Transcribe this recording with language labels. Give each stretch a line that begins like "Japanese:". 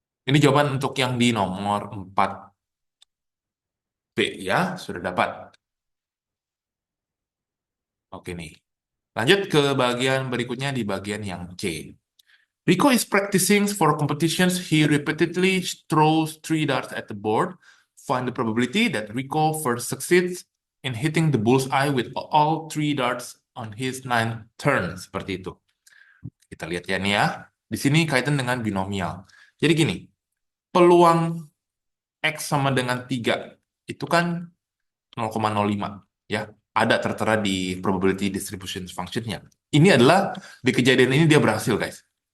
Indonesian: Ini jawaban untuk yang di nomor 4B ya, sudah dapat. Oke nih. Lanjut ke bagian berikutnya di bagian yang C.
English: Rico is practicing for competitions. He repeatedly throws 3 darts at the board. Find the probability that Rico first succeeds in hitting the bullseye with all 3 darts on his 9th turn.
Indonesian: Seperti itu. Kita lihat ya nih ya. Di sini kaitan dengan binomial. Jadi gini, peluang X sama dengan 3 itu kan 0,05 ya. Ada tertera di probability distribution function-nya. Ini adalah di kejadian ini dia berhasil guys.